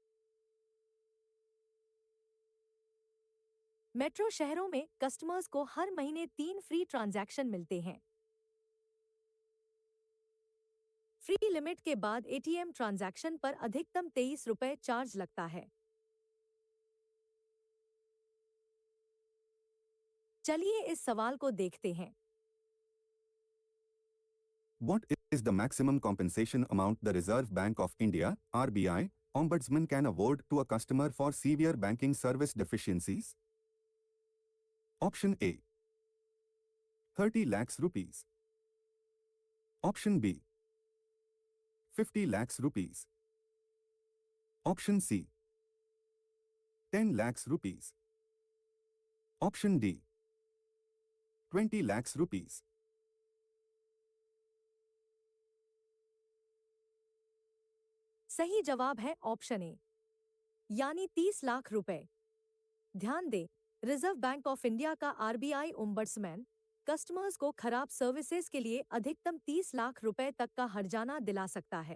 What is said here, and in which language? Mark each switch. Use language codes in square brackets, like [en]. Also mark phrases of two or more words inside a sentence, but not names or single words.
[hi] मेट्रो शहरों में कस्टमर्स को हर महीने 3 [en] free transaction [hi] मिलते हैं। [en] free limit [hi] के बाद [en] ATM transaction [hi] पर अधिकतम 23 रुपए चार्ज लगता है। चलिए इस सवाल को देखते हैं। [en] What is the maximum compensation amount the Reserve Bank of India (RBI) Ombudsman can award to a customer for severe banking service deficiencies? Option A. 30 lakhs rupees. Option B. 50 lakhs rupees. Option C. 10 lakhs rupees. Option D. 20 lakhs rupees. [hi] सही जवाब है [en] option A, [hi] यानी 30 लाख रुपए। ध्यान दें, रिजर्व बैंक ऑफ इंडिया का आरबीआई ओम्बड्समैन कस्टमर्स को खराब सर्विसेज के लिए अधिकतम 30 लाख रुपए तक का हर्जाना दिला सकता है।